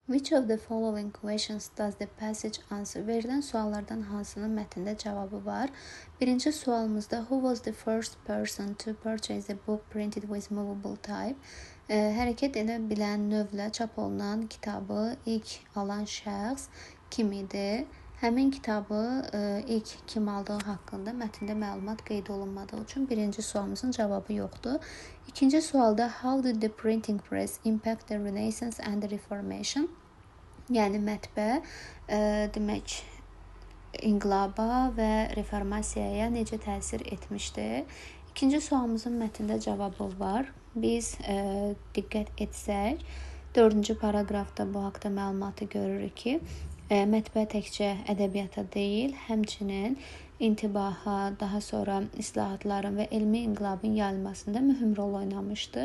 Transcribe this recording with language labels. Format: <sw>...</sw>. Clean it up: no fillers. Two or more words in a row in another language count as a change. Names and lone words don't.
<en>Which of the following questions does the passage answer?</en> <az>Verilən suallardan hansının mətndə cavabı var? Birinci sualımızda</az> <en>who was the first person to purchase a book printed with movable type?</en> <az>Hərəkət edə bilən növlə çap olunan kitabı ilk alan şəxs kim idi? Həmin kitabı ilk kim aldığı haqqında mətndə məlumat qeyd olunmadığı üçün birinci sualımızın cavabı yoxdur. İkinci sualda</az> <en>how did the printing press impact the Renaissance and the Reformation?</en> <az>Yəni mətbə demək inqilaba və reformasiyaya necə təsir etmişdi? İkinci sualımızın mətndə cavabı var. Biz diqqət etsək, 4-cü paraqrafda bu haqda məlumatı görürük ki, mətbə təkcə ədəbiyyata deyil, həmçinin intibaha, daha sonra islahatların və elmi inqilabın yayılmasında mühüm rol oynamışdı.</az>